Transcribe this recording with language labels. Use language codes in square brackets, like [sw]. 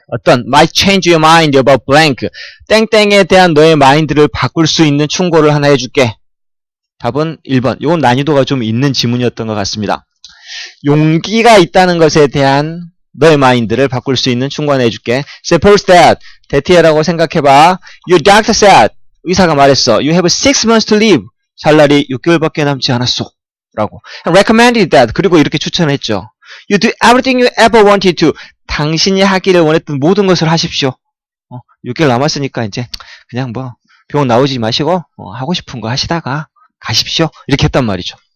[en] 어떤 might change your mind about blank. [ko] 땡땡에 대한 너의 마인드를 바꿀 수 있는 충고를 하나 해줄게. 답은 1번. 이건 난이도가 좀 있는 지문이었던 것 같습니다. 용기가 있다는 것에 대한 너의 마인드를 바꿀 수 있는 충고를 해줄게. [en] Suppose that, [ko] 대티해라고 생각해봐. [en] Your doctor said, [ko] 의사가 말했어. [en] You have 6 months to live. [ko] 살 날이 6개월밖에 남지 않았어. 라고. [en] And recommended that, [ko] 그리고 이렇게 추천했죠. [en] You do everything you ever wanted to. [ko] 당신이 하기를 원했던 모든 것을 하십시오. 6개월 남았으니까 이제 그냥 뭐 병원 나오지 마시고 하고 싶은 거 하시다가 가십시오. 이렇게 했단 말이죠.